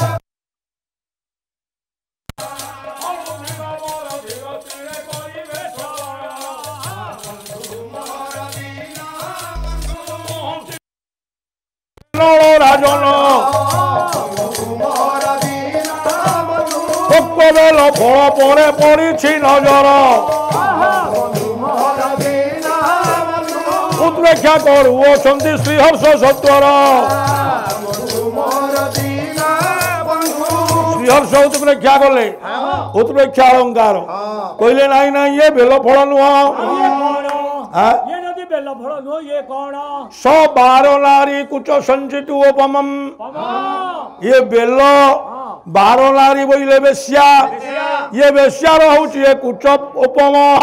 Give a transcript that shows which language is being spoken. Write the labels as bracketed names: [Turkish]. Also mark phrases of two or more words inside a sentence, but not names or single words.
[Odia] राजन ମୋର ଦୀନ ବନ୍ଧୁ ବେଲ ଫଳ ପରେ ପଡ଼ିଛି ନଜର ମୋର ଦୀନ ବନ୍ଧୁ ଉତ୍ପ୍ରେକ୍ଷା କରୁଅଛନ୍ତି ଶ୍ରୀହର୍ଷ ସତ୍ୱର ମୋର ଦୀନ ବନ୍ଧୁ ଶ୍ରୀହର୍ଷ ଉତ୍ପ୍ରେକ୍ଷା କଲେ ଉତ୍ପ୍ରେକ୍ଷା ଅଳଙ୍କାର କହିଲେ ନାଇଁ ନାଇଁ ଇଏ ବେଲ ଫଳ ନୁହଁ ଇଏ କଣ ଆଁ? ଇଏ ଯଦି ବେଲ ଫଳ ନୁହଁ ଇଏ କଣ [Sanskrit] ସ ବାର ନାରୀ କୁଚ ସଞ୍ଚିତୁ ଉପମମ୍ ପମ [Odia] ଇଏ ବେଲ ବାର ନାରୀ ବୋଇଲେ ବେଶ୍ୟା ଇଏ ବେଶ୍ୟାର ହଉଛି ଏ କୁଚ ଉପମ